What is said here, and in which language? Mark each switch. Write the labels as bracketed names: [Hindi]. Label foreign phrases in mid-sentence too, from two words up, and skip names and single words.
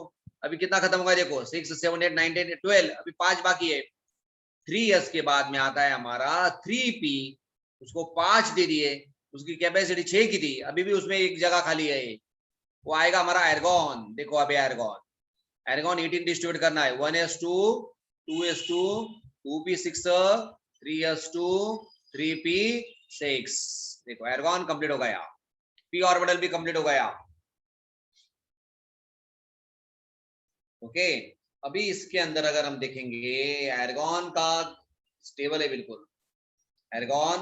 [Hindi] अभी कितना खत्म हो गया, देखो 6, 7, 8, 9, 10, 12, अभी 5 बाकी है। 3s के बाद में आता है हमारा 3p, उसको 5 दे दिए, उसकी कैपेसिटी 6 की थी, अभी भी उसमें एक जगह खाली है, वो आएगा हमारा एर्गॉन। देखो अभी एर्गॉन, एर्गॉन 18 डिस्ट्रीब्यूट करना है, 1s2, 2s2, 2p6, 3s2, 3p6। देखो एर्गॉन कंप्लीट हो गया, [English] p orbital [Hindi] भी कंप्लीट हो गया। ओके, अभी इसके अंदर अगर हम देखेंगे, एर्गॉन का स्टेबल है बिल्कुल, एर्गॉन।